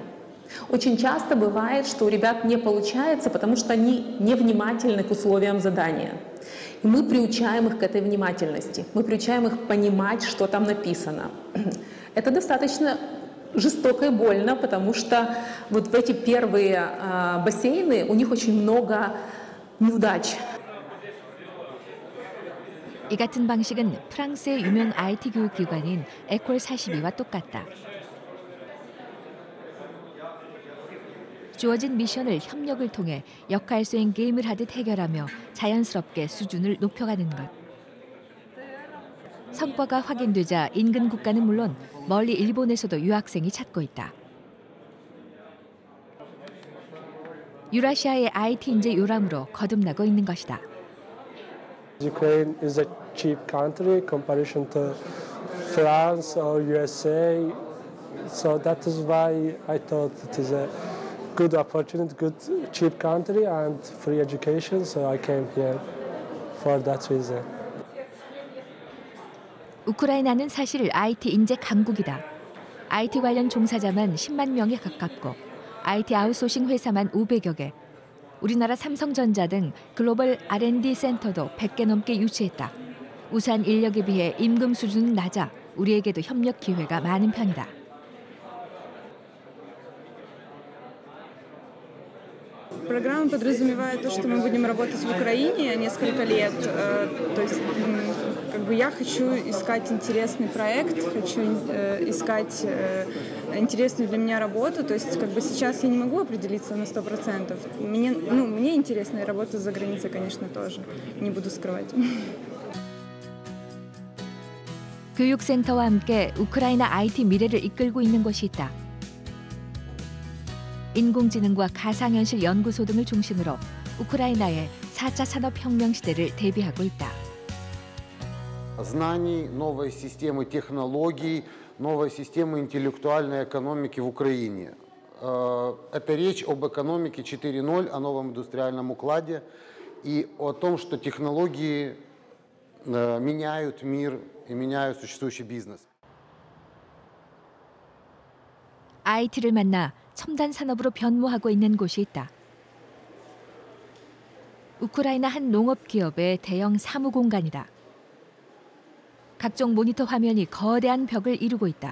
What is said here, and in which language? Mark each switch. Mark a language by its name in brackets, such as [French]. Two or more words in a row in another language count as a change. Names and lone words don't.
[Russian] Очень часто бывает, что у ребят не получается, потому что они невнимательны к условиям задания. И мы приучаем их к этой внимательности. Мы приучаем их понимать, что там написано. Это достаточно жестоко и больно, потому что вот в эти первые бассейны у них очень много неудач. [Korean] 이 같은 방식은 프랑스의 유명 IT 교육기관인 에콜 42와 똑같다. 주어진 미션을 협력을 통해 역할 수행 게임을 하듯 해결하며 자연스럽게 수준을 높여가는 것. 성과가 확인되자 인근 국가는 물론 멀리 일본에서도 유학생이 찾고 있다. 유라시아의 IT 인재 요람으로 거듭나고 있는 것이다. [English] Ukraine is a cheap country in comparison to France or USA, so that is why I thought it is a good opportunity, good cheap country and free education, so I came here for that reason. [Korean] 우크라이나는 사실 IT 인재 강국이다. IT 관련 종사자만 10만 명에 가깝고 IT 아웃소싱 회사만 500여 개. 우리나라 삼성전자 등 글로벌 R&D 센터도 100개 넘게 유치했다. 우수한 인력에 비해 임금 수준은 낮아 우리에게도 협력 기회가 많은 편이다. [Russian] Программа подразумевает то, что мы будем работать в Украине несколько лет. То есть, я хочу искать интересный проект, хочу искать интересную для меня работу. То есть, сейчас я не могу определиться на 100%. Мне интересна работа за границей, конечно, тоже. Не буду скрывать. [Korean] 교육센터와 함께 우크라이나 IT 미래를 이끌고 있는 곳이 있다. 인공지능과 가상현실 연구소 등을 중심으로 우크라이나의 4차 산업혁명 시대를 대비하고 있다. [Russian] Знаний, новой системы технологий, новой системы интеллектуальной экономики в Украине. Это речь об экономике 4.0, о новом индустриальном укладе и о том, что технологии меняют мир и меняют существующий бизнес. [Korean] IT를 만나 첨단 산업으로 변모하고 있는 곳이 있다. 우크라이나 한 농업 기업의 대형 사무 공간이다. 각종 모니터 화면이 거대한 벽을 이루고 있다.